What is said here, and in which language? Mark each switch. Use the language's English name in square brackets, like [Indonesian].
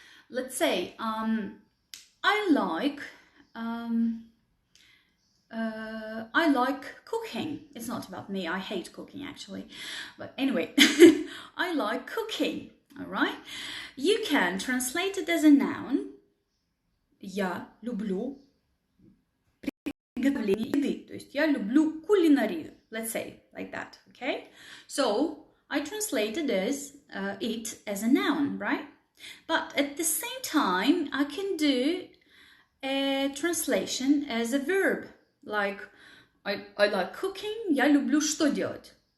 [English] Let's say, I like cooking. It's not about me. I hate cooking, actually. But anyway, I like cooking. All right. You can translate it as a noun. [Russian] я люблю приготовление еды. То есть я люблю кулинарию. [English] Let's say like that, okay? So I translated it as a noun, right? But at the same time, I can do a translation as a verb. Like, I like cooking. [Russian] Я люблю что делать?